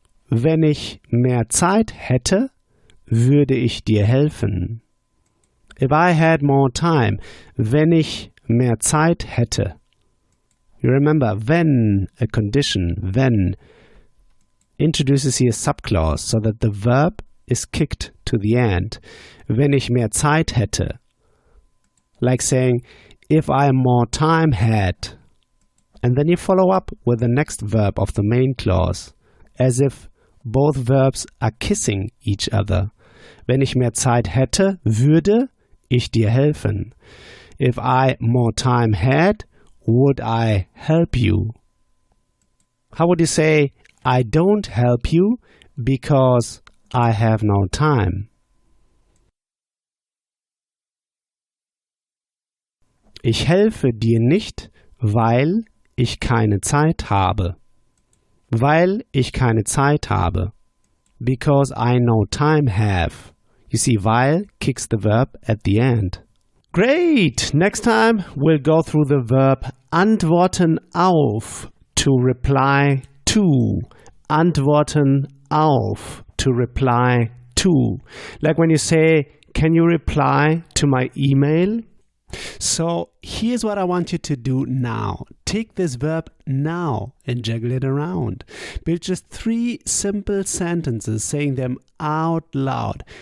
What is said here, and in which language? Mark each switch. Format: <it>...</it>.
<de>Wenn ich mehr Zeit hätte, würde ich dir helfen.</de> <en>If I had more time,</en> <de>wenn ich mehr Zeit hätte.</de> <en>You remember,</en> <de>wenn,</de> <en>a condition, wenn, introduces here a subclause so that the verb is kicked to the end.</en> <de>Wenn ich mehr Zeit hätte.</de> <en>Like saying, if I more time had. And then you follow up with the next verb of the main clause, as if both verbs are kissing each other.</en> <de>Wenn ich mehr Zeit hätte, würde ich dir helfen.</de> <en>If I more time had, would I help you? How would you say, I don't help you because I have no time?</en> <de>Ich helfe dir nicht, weil ich keine Zeit habe. Weil ich keine Zeit habe.</de> <en>Because I no time have. You see,</en> <de>weil</de> <en>kicks the verb at the end. Great! Next time we'll go through the verb antworten auf, to reply to.</en> <de>Antworten auf,</de> <en>to reply to. Like when you say, can you reply to my email? So here's what I want you to do now. Take this verb now and juggle it around. Build just 3 simple sentences, saying them out loud.</en>